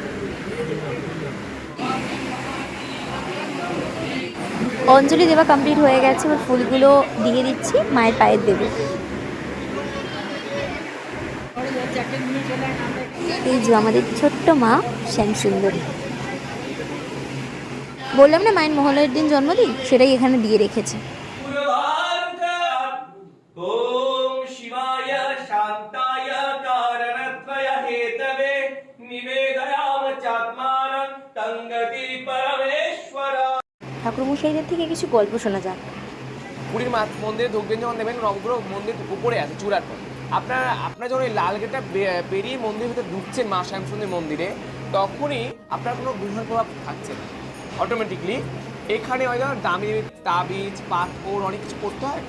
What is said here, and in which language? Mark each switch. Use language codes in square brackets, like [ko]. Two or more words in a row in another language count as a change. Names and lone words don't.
[bn] অঞ্জলি দেওয়া কমপ্লিট হয়ে গেছে, এবার ফুলগুলো দিয়ে দিচ্ছি মায়ের পায়ের দেবে। এই যে আমাদের ছোট্ট মা শ্যামসুন্দরী। বললাম না মায়ের মহালয়ার দিন জন্মদিন, সেটাই এখানে দিয়ে রেখেছে। [sa] ओम शिवाय शांताय कारणत्वय हेतवे निवेदयाम चात्मानं तंगति परमेश्वर। [bn] ঠাকুরমশাইদের থেকে কিছু গল্প শোনা যাক। পুরীর মন্দিরে ঢুকবেন যখন দেবেন, নবগ্রহ মন্দির উপরে আছে চূড়ার পর। আপনার যখন এই লাল গেটটা পেরিয়ে মন্দিরের ভিতরে ঢুকছেন মা শ্যামসুন্দরী মন্দিরে, তখনই আপনার কোনো গ্রহের প্রভাব থাকছে না। অটোমেটিকলি এখানে হয়তো দামি তাবিজ, পাথর অনেক কিছু করতে হয়।